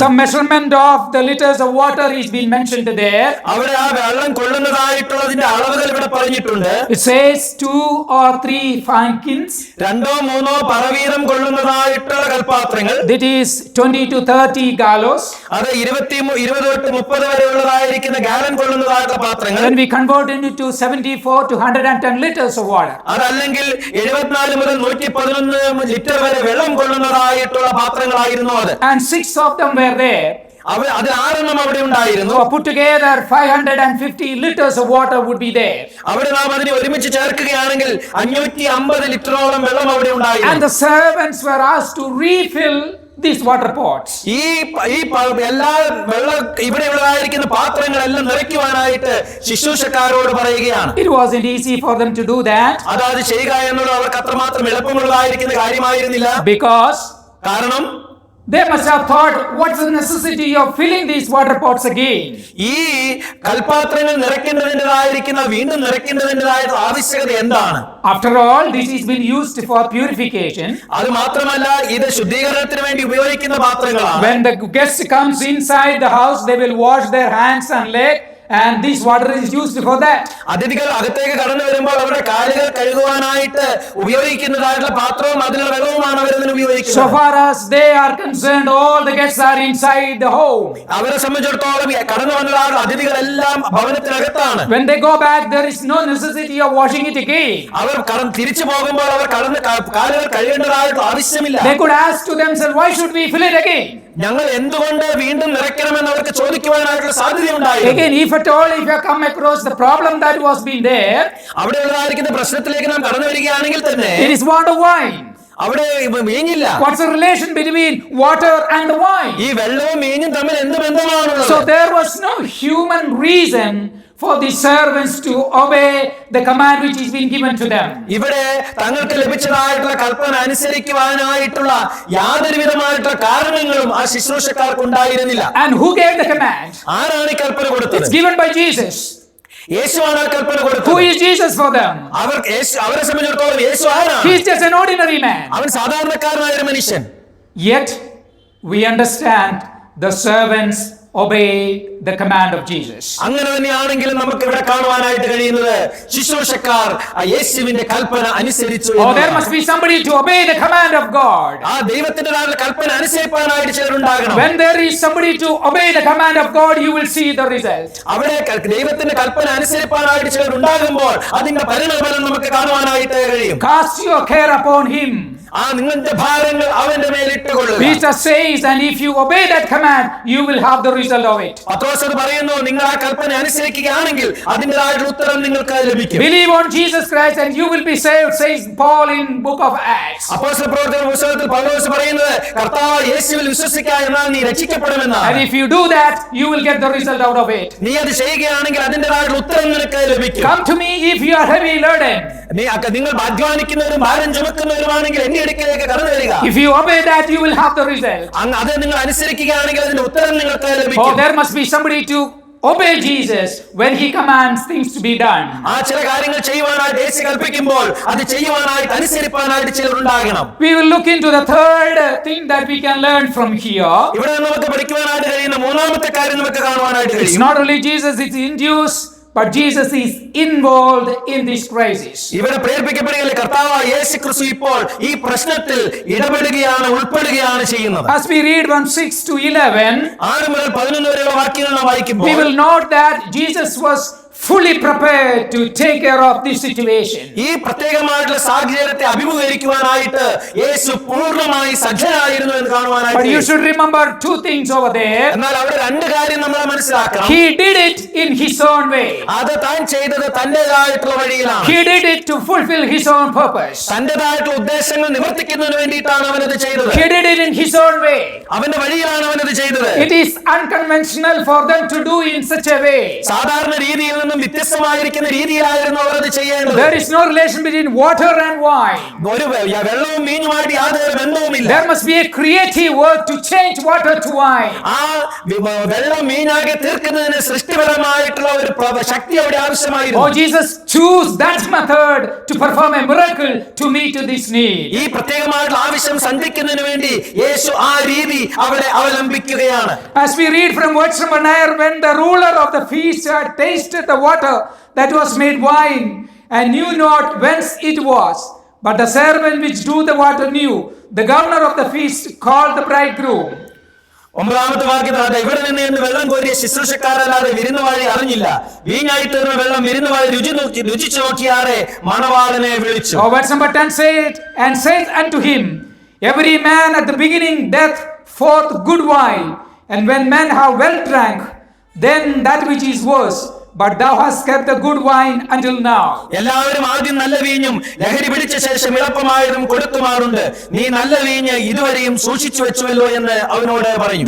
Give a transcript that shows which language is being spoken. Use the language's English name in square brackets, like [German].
[English] Some measurement of the liters of water is being mentioned there. [Malayalam] അവിടെ ആ വെള്ളം കൊള്ളുന്നതായിട്ടുള്ളതിന്റെ അളവുകൾ ഇവിടെ പറഞ്ഞിട്ടുണ്ട്. [English] It says 2 or 3 firkins. [Malayalam] 2-3 പറവീതം കൊള്ളുന്നതായിട്ടുള്ള കൽപാത്രങ്ങൾ. [English] That is 20 to 30 gallows. [Malayalam] അത് 20 തൊട്ട് 30 വരെ ഉള്ളതായിരിക്കുന്ന ഗാലൻ കൊള്ളുന്നതായിട്ടുള്ള പാത്രങ്ങൾ. [English] When we convert it into 74 to 110 liters of water. [Malayalam] അതല്ലെങ്കിൽ 74 മുതൽ 111 ലിറ്റർ വരെ വെള്ളം കൊള്ളുന്നതായിട്ടുള്ള പാത്രങ്ങളായിരുന്നു അത്. [English] And 6 of them were there. [Malayalam] അത് 6 അവിടെ ഉണ്ടായിരുന്നു. [English] So put together 550 liters of water would be there. [Malayalam] അവിടെ നാം അതിനെ ഒരുമിച്ച് ചേർക്കുകയാണെങ്കിൽ 550 ലിറ്ററോളം വെള്ളം അവിടെ [English] And [Malayalam] ഉണ്ടായിരുന്നു. [English] the servants were asked to refill these water pots. [Malayalam] ഈ എല്ലാ ഇവിടെയുള്ളതായിരിക്കുന്ന പാത്രങ്ങളെല്ലാം നിറയ്ക്കുവാനായിട്ട് ശുശ്രൂഷക്കാരോട് പറയുകയാണ്. [English] It wasn't easy for them to do that. [Malayalam] അതായത് ചെയ്യുക എന്നുള്ളത് അവർക്ക് അത്രമാത്രം എളുപ്പമുള്ളതായിരിക്കുന്ന കാര്യമായിരുന്നില്ല. കാരണം [English] They must have thought, what's the necessity of filling these water pots again? [Malayalam] ഈ കൽപാത്രങ്ങൾ നിറയ്ക്കേണ്ടതിൻ്റെതായിരിക്കുന്ന വീണ്ടും നിറയ്ക്കേണ്ടതിൻ്റെതായ ആവശ്യകത എന്താണ്? [English] After all, this has been used for purification. [Malayalam] അത് മാത്രമല്ല ഇത് ശുദ്ധീകരണത്തിന് വേണ്ടി ഉപയോഗിക്കുന്ന പാത്രങ്ങളാണ്. [English] When the guest comes inside the house, they will wash their hands and legs. And this water is used for that. [Malayalam] അതിഥികൾ അകത്തേക്ക് കടന്നു വരുമ്പോൾ അവരുടെ കാലുകൾ കഴുകുവാനായിട്ട് ഉപയോഗിക്കുന്നതായിട്ടുള്ള പാത്രവും അതിലുള്ള വെള്ളവുമാണ് അവരതിന് ഉപയോഗിക്കുന്നത്. [English] So far as they are concerned, all the guests are inside the home. [Malayalam] അവരെ സംബന്ധിച്ചിടത്തോളം കടന്നു വന്നതായുള്ള അതിഥികളെല്ലാം ഭവനത്തിനകത്താണ്. [English] When they go back, there is no necessity of washing it again. [Malayalam] അവർ തിരിച്ചു പോകുമ്പോൾ അവർ കാലുകൾ കഴുകേണ്ടതായിട്ട് ആവശ്യമില്ല. [English] They could ask to themselves, why should we fill it again? [Malayalam] ഞങ്ങൾ എന്തുകൊണ്ട് വീണ്ടും നിറയ്ക്കണമെന്ന് അവർക്ക് ചോദിക്കുവാനായിട്ടുള്ള സാധ്യതയുണ്ടായിരുന്നു. [English] Again, if at all, if you have come across the problem that was being there, [Malayalam] അവിടെ ഉള്ളതായിരിക്കുന്ന പ്രശ്നത്തിലേക്ക് നാം കടന്നു വരികയാണെങ്കിൽ തന്നെ [English] it is water wine. [Malayalam] അവിടെ വീഞ്ഞില്ല. [English] What's the relation between water and the wine? [Malayalam] ഈ വെള്ളവും വീഞ്ഞും തമ്മിൽ എന്ത് ബന്ധമാണുള്ളത്? [English] So there was no human reason for the servants to obey the command which is being given to them. [Malayalam] ഇവിടെ തങ്ങൾക്ക് ലഭിച്ചതായിട്ടുള്ള കൽപ്പന അനുസരിക്കുവാനായിട്ടുള്ള യാതൊരു വിധമായിട്ടുള്ള കാരണങ്ങളും ആ ശുശ്രൂഷക്കാർക്ക് ഉണ്ടായിരുന്നില്ല. [English] And who gave the command? [Malayalam] ആരാണ് ഈ കൽപ്പന കൊടുത്തത്? [English] It's given by Jesus. [Malayalam] യേശുവാണ് ആ കൽപ്പന [English] Who [Malayalam] കൊടുത്തത്. [English] is Jesus for them? [Malayalam] അവരെ സംബന്ധിച്ചിടത്തോളം യേശു ആരാണ്? [English] He is just an ordinary man. [Malayalam] അവൻ സാധാരണക്കാരനായ ഒരു മനുഷ്യൻ. [English] Yet we understand the servants obey the command of Jesus. [Malayalam] അങ്ങനെ തന്നെയാണെങ്കിലും നമുക്ക് ഇവിടെ കാണുവാനായിട്ട് കഴിയുന്നത് ശുശ്രൂഷക്കാർ ആ യേശുവിന്റെ കൽപ്പന അനുസരിച്ചു. [English] Oh, there must be somebody to obey the command of God. [Malayalam] ആ ദൈവത്തിന്റേതായ കൽപ്പന അനുസരിപ്പാനായിട്ട് ചിലരുണ്ടാകണം. [English] When there is somebody to obey the command of God, you will see the result. [Malayalam] അവിടെ ദൈവത്തിന്റെ കൽപ്പന അനുസരിപ്പാനായിട്ട് ചിലരുണ്ടാകുമ്പോൾ അതിന്റെ പരിണാമം നമുക്ക് കാണുവാനായിട്ട് കഴിയും. [English] Cast your care upon him. [Malayalam] ആ നിങ്ങളുടെ ഭാരങ്ങൾ അവന്റെ മേൽ ഇട്ടുകൊള്ളുക. [English] Peter says, and if you obey that command, you will have the result of it. [Malayalam] പത്രോസ് അത് പറയുന്നു, നിങ്ങൾ ആ കൽപ്പന അനുസരിക്കുകയാണെങ്കിൽ അതിൻ്റെതായിട്ടുള്ള ഉത്തരം നിങ്ങൾക്ക് ലഭിക്കും. [English] Believe on Jesus Christ and you will be saved, says Paul in book of Acts. [Malayalam] അപ്പോസ്തലപ്രവർത്തന പുസ്തകത്തിൽ പൗലോസ് പറയുന്നത്, കർത്താവ് യേശുവിൽ വിശ്വസിക്കുക എന്നാൽ നീ രക്ഷിക്കപ്പെടുമെന്നാണ്. [English] And if you do that, you will get the result out of it. [Malayalam] നീ അത് ചെയ്യുകയാണെങ്കിൽ അതിൻ്റെതായിട്ടുള്ള ഉത്തരം നിനക്ക് ലഭിക്കും. [English] Come to me if you are heavy laden. [Malayalam] നിങ്ങൾ അധ്വാനിക്കുന്നവരും ഭാരം ചുമക്കുന്നവരുമാണെങ്കിൽ എന്റെ അടുക്കലേക്ക് കടന്നു വരിക. [English] If you obey that, you will have the result. [Malayalam] അത് നിങ്ങൾ അനുസരിക്കുകയാണെങ്കിൽ അതിന്റെ ഉത്തരം നിങ്ങൾക്ക് ലഭിക്കും. [English] Oh, there must be somebody to obey Jesus when he commands things to be done. [Malayalam] ആ ചില കാര്യങ്ങൾ ചെയ്യുവാനായിട്ട് യേശു കൽപ്പിക്കുമ്പോൾ അത് ചെയ്യുവാനായിട്ട് അനുസരിപ്പാനായിട്ട് ചിലരുണ്ടാകണം. [English] We will look into the third thing that we can learn from here. [Malayalam] ഇവിടെ നമുക്ക് പഠിക്കുവാനായിട്ട് കഴിയുന്ന മൂന്നാമത്തെ കാര്യം നമുക്ക് കാണുവാനായിട്ട് [English] It's [Malayalam] കഴിയും. [English] not only Jesus is induced, but Jesus is involved in this crisis. [Malayalam] ഇവിടെ പ്രേരിപ്പിക്കപ്പെടുകയല്ലേ, കർത്താവ് യേശു ക്രിസ്തു ഇപ്പോൾ ഈ പ്രശ്നത്തിൽ ഇടപെടുകയാണ്, ഉൾപ്പെടുകയാണ് ചെയ്യുന്നത്. [English] As we read from 6 to 11, [Malayalam] 6 മുതൽ 11 വരെയുള്ള വാക്യങ്ങൾ നാം വായിക്കുമ്പോൾ [English] we will note that Jesus was fully prepared to take care of this situation. [Malayalam] ഈ പ്രത്യേകമായിട്ടുള്ള സാഹചര്യത്തെ അഭിമുഖീകരിക്കുവാനായിട്ട് യേശു പൂർണ്ണമായി സജ്ജനായിരുന്നു എന്ന് [English] But you [Malayalam] കാണുവാനായിട്ട്. [English] should remember two things over there. [Malayalam] എന്നാൽ അവിടെ രണ്ട് കാര്യം നമ്മൾ മനസ്സിലാക്കണം. [English] He did it in his own way. [Malayalam] അത് താൻ ചെയ്തത് തന്റേതായിട്ടുള്ള വഴിയിലാണ്. [English] He did it to fulfill his own purpose. [Malayalam] തന്റേതായിട്ടുള്ള ഉദ്ദേശങ്ങൾ നിവർത്തിക്കുന്നതിന് വേണ്ടിയിട്ടാണ് അവനത് ചെയ്തത്. [English] He did it in his own way. [Malayalam] അവന്റെ വഴിയിലാണ് അവനത് ചെയ്തത്. [English] It is unconventional for them to do in such a way. [Malayalam] സാധാരണ രീതിയിൽ നിന്നും വ്യത്യസ്തമായിരിക്കുന്ന രീതിയിലായിരുന്നു അവർ അത് ചെയ്യേണ്ടത്. [English] There is no relation between water and wine. [Malayalam] ഒരു വെള്ളവും മീനുമായിട്ട് യാതൊരു ബന്ധവുമില്ല. [English] There must be a creative work to change water to wine. [Malayalam] ആ വെള്ളം മീനാകെ തീർക്കുന്നതിന് സൃഷ്ടിപരമായിട്ടുള്ള ഒരു ശക്തി അവിടെ ആവശ്യമായിരുന്നു. [English] Oh, Jesus chose that method to perform a miracle to meet this need. [Malayalam] ഈ പ്രത്യേകമായിട്ടുള്ള ആവശ്യം സന്ധിക്കുന്നതിന് വേണ്ടി യേശു ആ രീതി അവിടെ അവലംബിക്കുകയാണ്. [English] As we read from verse number 9, when the ruler of the feast had tasted the water that was made wine and knew not whence it was, but the servant which drew the water knew, the governor of the feast called the bridegroom. [Malayalam] 9ാമത്തെ വാക്യത്തിൽ ഇവിടെ നിന്ന് വെള്ളം കോരിയ ശുശ്രൂഷക്കാരല്ലാതെ വിരുന്നുവാഴി അറിഞ്ഞില്ല. വീഞ്ഞായി തീർന്ന വെള്ളം വിരുന്നുവാഴി രുചിച്ചു നോക്കിയാറെ മണവാളനെ വിളിച്ചു. [English] Oh, verse number 10 said, and said unto him, every man at the beginning doth forth good wine, and when men have well drank, then that which is worse, but thou hast kept the good wine until now. [Malayalam] എല്ലാവരും ആദ്യം നല്ല വീഞ്ഞും ലഹരി പിടിച്ച ശേഷം ഇളപ്പമായതും കൊടുക്കുമാറുണ്ട്. നീ നല്ല വീഞ്ഞ് ഇതുവരെയും സൂക്ഷിച്ചു വെച്ചുവല്ലോ എന്ന് അവനോട് പറഞ്ഞു.